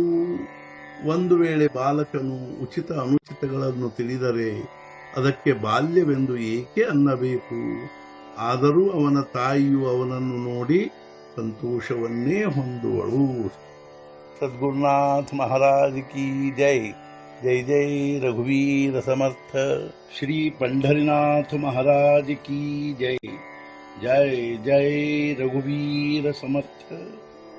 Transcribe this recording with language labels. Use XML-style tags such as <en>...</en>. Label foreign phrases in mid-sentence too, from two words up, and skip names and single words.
<kn>ಒಂದು ವೇಳೆ ಬಾಲಕನು ಉಚಿತ ಅನುಚಿತಗಳನ್ನು ತಿಳಿದರೆ ಅದಕ್ಕೆ ಬಾಲ್ಯವೆಂದು ಏಕೆ ಅನ್ನಬೇಕು? ಆದರೂ ಅವನ ತಾಯಿಯು ಅವನನ್ನು ನೋಡಿ ಸಂತೋಷವನ್ನೇ ಹೊಂದುವಳು.</kn> <hi>सद्गुरुनाथ महाराज की जय.</hi> <mr>जय जय रघुवीर समर्थ. श्री</mr> <hi>पंढरीनाथ महाराज की जय.</hi> <mr>जय जय रघुवीर समर्थ.</mr>